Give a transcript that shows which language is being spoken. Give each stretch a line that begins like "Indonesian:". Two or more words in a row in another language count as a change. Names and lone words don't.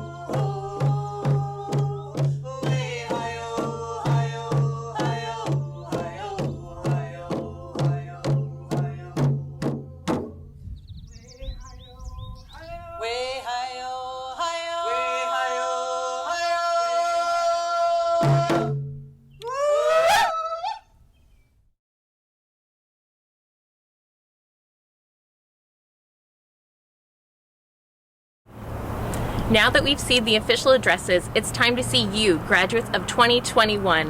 English: Way hi-yo, hi-yo, hi-yo, hi-yo, hi-yo, hi-yo, hi-yo. Way hi-yo, hi-yo. Way hi-yo, hi-yo. Now that we've seen the official addresses, it's time to see you, graduates of 2021.